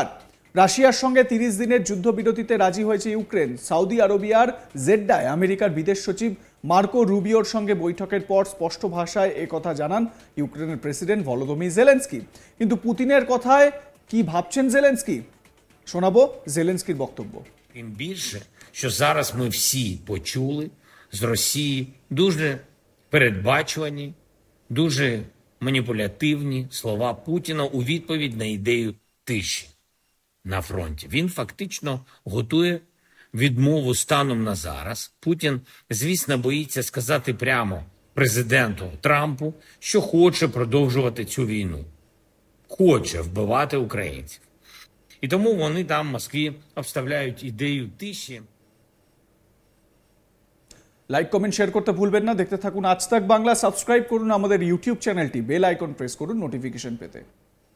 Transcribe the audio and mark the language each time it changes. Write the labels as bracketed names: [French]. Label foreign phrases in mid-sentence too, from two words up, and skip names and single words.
[Bangla] রাশিয়ার সঙ্গে 30 দিনের যুদ্ধবিরতিতে রাজি হয়েছে ইউক্রেন। সৌদি আরবিয়ার জেড্ডায় আমেরিকার বিদেশ সচিব মার্কো রুবিওর সঙ্গে বৈঠকের পর স্পষ্ট ভাষায় একথা জানান ইউক্রেনের প্রেসিডেন্ট ভলোদিমির জেলেনস্কি। কিন্তু পুতিনের কথায় কি ভাবছেন জেলেনস্কি? শোনাবো জেলেনস্কির বক্তব্য। [Ukrainian] Тим більше, що зараз ми всі почули з Росії дуже передбачувані, дуже маніпулятивні слова Путіна у відповідь на ідею тиші на фронті. Він фактично готує відмову станом на зараз. Путін, звісно, боїться сказати прямо президенту Трампу, що хоче продовжувати цю війну. Хоче вбивати українців. І тому вони там в Москві обставляють ідею тиші. [Bangla] লাইক, কমেন্ট, শেয়ার করতে ভুলবেন না। দেখতে থাকুন আজ তাক বাংলা। সাবস্ক্রাইব করুন আমাদের ইউটিউব চ্যানেলটি, বেল আইকন প্রেস করুন নোটিফিকেশন পেতে।